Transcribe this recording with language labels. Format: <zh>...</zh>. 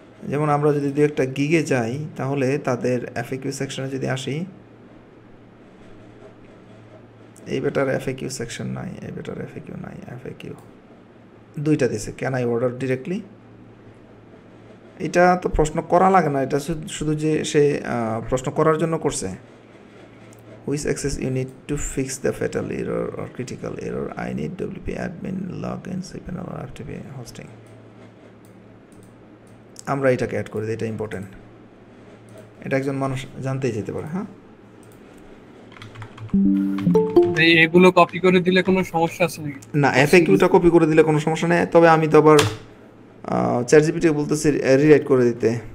<bn>যেমন আমরা যদি দু একটা গিগে যাই তাহলে তাদের এফএকিউ সেকশনে যদি আসি, এই বেটার এফএকিউ সেকশন নাই, এই বেটার এফএকিউ নাই, এফএকিউ দুইটা দিছে,</bn> <en>Can I order directly.</en> <bn>এটা তো প্রশ্ন করা লাগে না, এটা শুধু যে সে প্রশ্ন করার জন্য করছে।</bn> <en>Which access you need to fix the fatal error or critical error? I need WP admin login cPanel or FTP hosting.</en> <bn>আমরা এটাকে অ্যাড করে দিই, এটা ইম্পর্টেন্ট, এটা একজন মানুষ জানতেই যেতে পারে, হ্যাঁ। এগুলো কপি করে দিলে কোনো সমস্যা আছে নাকি? না, এফএকিউটা কপি করে দিলে কোনো সমস্যা নেই, তবে আমি তো আবার চ্যাটজিপিটি বলতেছি রিরাইট করে দিতে।</bn>